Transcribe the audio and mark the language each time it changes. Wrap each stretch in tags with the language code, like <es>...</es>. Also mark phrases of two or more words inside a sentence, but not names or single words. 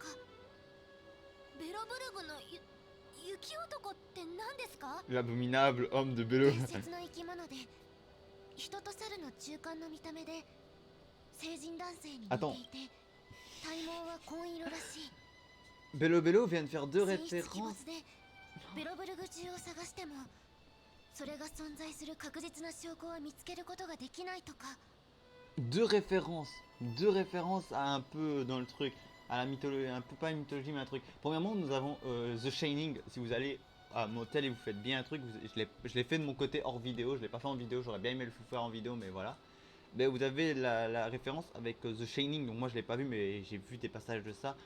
<ja>ベロブルグの雪男って何ですか？</ja> <fr>L'abominable homme de Bello.</fr> <ja>伝説の生き物で人と猿の中間の見た目で成人男性に似ていて体毛は紺色らしい。</ja> <fr>Bello Bello vient de faire deux</fr> <ja>神出鬼</ja> <fr>références.</fr> <ja>没でベロブルグ中を探してもそれが存在する確実な証拠を見つけることができないとか。</ja> <fr>Deux références. Deux références à un peu dans le truc. À la mythologie, un peu pas une mythologie mais un truc. Premièrement, nous avons The Shining. Si vous allez à un motel et vous faites bien un truc, je l'ai fait de mon côté hors vidéo, je l'ai pas fait en vidéo, j'aurais bien aimé le faire en vidéo, mais voilà. Mais vous avez la référence avec The Shining, donc moi je l'ai pas vu, mais j'ai vu des passages de ça.</fr>